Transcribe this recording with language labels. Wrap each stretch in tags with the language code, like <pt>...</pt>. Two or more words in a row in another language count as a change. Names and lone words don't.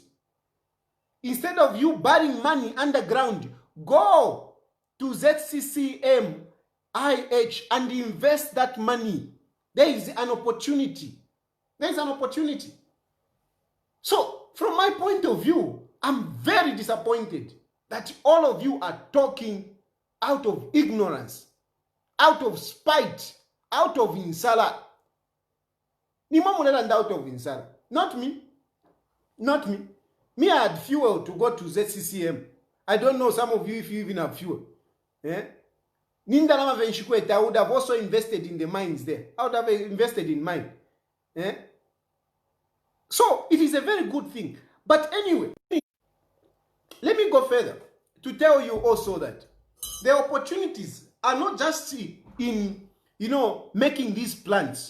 <en>Instead of you burying money underground, go to ZCCM IH and invest that money. There is an opportunity. There is an opportunity. So, from my point of view, I'm very disappointed that all of you are talking out of ignorance, out of spite, out of insala.</en> <bem>Ni mamulela</bem> <en>out of</en> <bem>insala. Not me.</bem> <en>Not me. Me, I had fuel to go to ZCCM. I don't know some of you if you even have fuel. Eh? I would have also invested in the mines there. I would have invested in mine. Eh? So, it is a very good thing. But anyway, let me go further to tell you also that the opportunities are not just in, making these plans.</en>